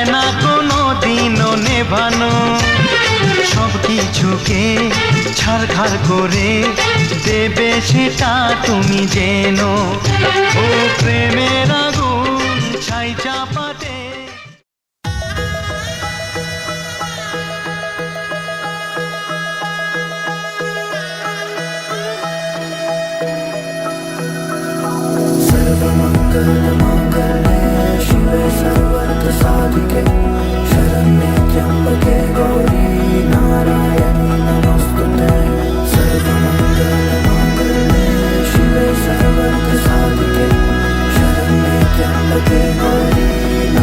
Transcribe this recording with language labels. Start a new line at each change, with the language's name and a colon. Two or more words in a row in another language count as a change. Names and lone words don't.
Bangla: না কোনো দিনও নেভানো সব কিছুকে ছাড়খাড় করে দেবে সেটা তুমি জেনো ও প্রেমের আগুন ছাই চাপাতে
Sanskrit: सर्वमङ्गलमाङ्गल्ये शिवे सर्वार्थसाधिके शरण्ये त्र्यम्बके गौरी नारायणी नमोस्तुते सर्वमङ्गलमाङ्गल्ये शिवे सर्वार्थसाधिके शरण्ये त्र्यम्बके गौरी